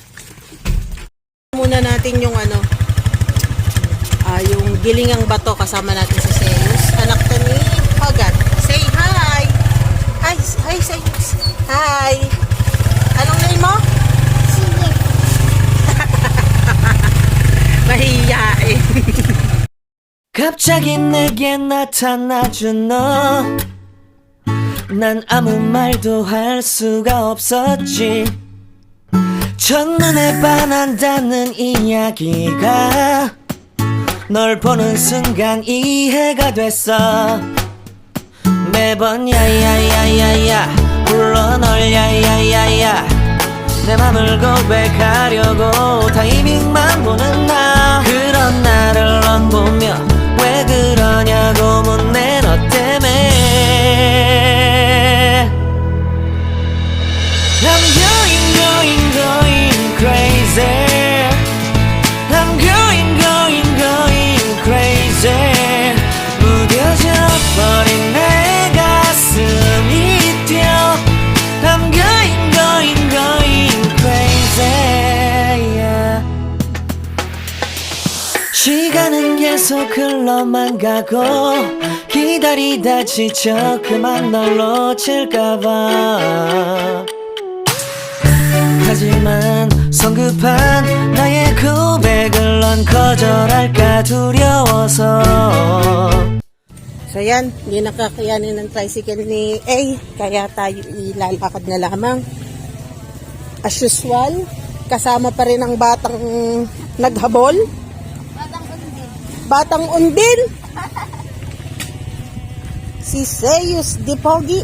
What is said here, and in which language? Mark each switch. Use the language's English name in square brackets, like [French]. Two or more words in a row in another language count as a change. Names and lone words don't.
[Filipino] Muna natin yung yung gilingang bato. Kasama natin si Zeus. Anak to ni Hogat. Say hi. Hi, Zeus. Hi. Anong name mo? Sige. Mahiyain. [Korean] 갑자기 내게 나타나준 너. 난 아무 말도 할 수가 없었지. 첫눈에 반한다는 이야기가 널 보는 순간 이해가 됐어. 매번 야야야야야 불러 널 야야야야 내 맘을 고백하려고 타이밍만 보는 나. 그런 나를 넌 보며 왜 그러냐고 묻네 너 때문에. [English] I'm going crazy. I'm going crazy. [Korean] 무뎌져 버린 내 가슴이 뛰어. [English] I'm going crazy. Yeah. [Korean] 시간은 계속 흘러만 가고 기다리다 지쳐 그만 널 놓칠까봐. 하지만 성급한 나의 고백을 넌 거절할까 두려워서. [Filipino] So yan, hindi nakakayanin ng tricycle ni A. Kaya tayo ilalakad na lamang. [English] As usual, [Filipino] kasama pa rin ang batang naghabol. Batang undin. Batang undin. Si Zeus Di Pogi.